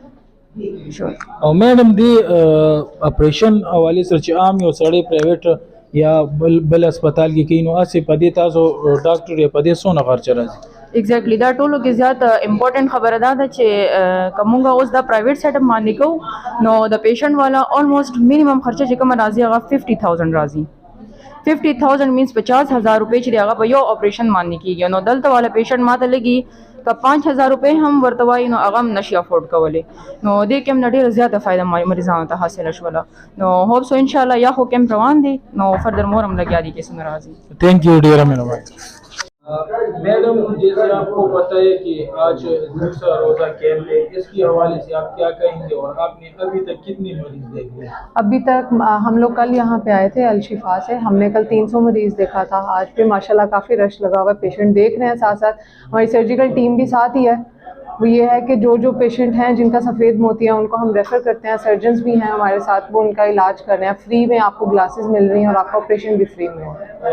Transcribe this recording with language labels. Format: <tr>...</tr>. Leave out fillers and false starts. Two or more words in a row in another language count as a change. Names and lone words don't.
<ps>او میډم دې اپریشن حوالې سره چې عام یو سړی پرایویټ یا بل هسپتال کې کوي نو هسې په دې تاسو ډاکټر یا په دې څونه خرچه راځي؟ ایگزیکٹلی دا ټولو کې زیات امپورټنٹ خبره دا ده چې کومه اوس دا پرایویټ سیټ اپ باندې کو نو د پیشنټ والا</ps> <en>almost minimum</en> <ps>خرچه چې کوم راځي هغه 50000 راځي 50000 مینس 50000 روپے چې هغه په یو اپریشن باندې کیږي نو دلته والا پیشنٹ ماته لګي که 5000 روپے هم ورته وایي نو هغه هم نشي افورډ کولی نو دې کې هم ډېره زیاته فایده مریضانو ته حاصله شوله نو</ps> <en>hope so</en> <ps>انشاءاللہ یا خو کیمپ روان دی نو</ps> <en>further more</en> <ps>هم لګیا دي کیسونه راځي</ps> <en>Thank you</en> <ps>ډیره مهرباني</ps> <ur>میڈم جیسے آپ کو پتہ ہے کہ آج دوسرا روزہ کیمپ ہے اس کے حوالے سے آپ کیا کہیں گے اور آپ نے ابھی تک کتنے مریض دیکھ لے؟ ابھی تک ہم لوگ کل یہاں پہ آئے تھے الشفا سے ہم نے کل 300 مریض دیکھا تھا آج پہ ماشاءاللہ کافی رش لگا ہوا ہے پیشنٹ دیکھ رہے ہیں ساتھ ساتھ ہماری سرجیکل ٹیم بھی ساتھ ہی ہے وہ یہ ہے کہ جو پیشنٹ ہیں جن کا سفید موتی ہے ان کو ہم ریفر کرتے ہیں سرجنز بھی ہیں ہمارے ساتھ وہ ان کا علاج کر رہے ہیں فری میں آپ کو گلاسز مل رہی ہیں اور آپ کا آپریشن بھی فری میں ہے</ur>